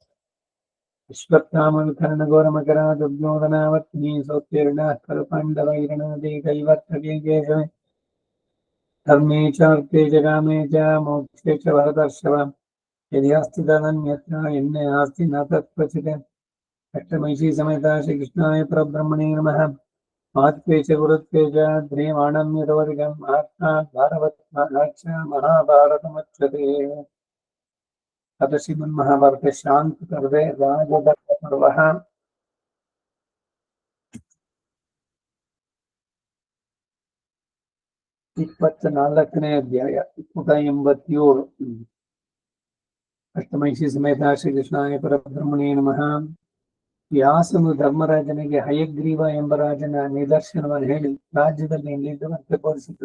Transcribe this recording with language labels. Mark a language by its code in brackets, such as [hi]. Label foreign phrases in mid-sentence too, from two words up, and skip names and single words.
[sa] विश्वक्तामविकर्णघोरमकरादुर्योधनावर्तिनी सोत्तीर्णाः खलु पाण्डवैरणनदीकैवर्तके धर्मे चार्थे च कामे च मोक्षे च भरतर्षभ यदि अस्ति तदन्यत्र यन्ने नास्ति न तत्क्वचित् अष्टमैषी समेता श्रीकृष्णाय परब्रह्मणे नमः। महत्त्वे च गुरुत्वे च ध्रियमाणम्यतोऽधिकं महात्मात् भारवत्माच्च महाभारतमुच्यते। अथ श्रीमन्महाभारतशान्तिपर्वे राजदत्तपर्वः [kn] 24ನೇ ಅಧ್ಯಾಯ [sa] 187 ಅಷ್ಟಮೈಷಿ ಸಮೇತ ಶ್ರೀಕೃಷ್ಣಾಯ ಪರಬ್ರಹ್ಮಣೇ ನಮಃ. [kn] ವ್ಯಾಸನು ಧರ್ಮರಾಜನಿಗೆ ಹಯಗ್ರೀವ ಎಂಬ ರಾಜನ ನಿದರ್ಶನವನ್ನು ಹೇಳಿ ರಾಜ್ಯದಲ್ಲಿ ನಿಲ್ಲುವಂತೆ ಬೋಧಿಸಿತು.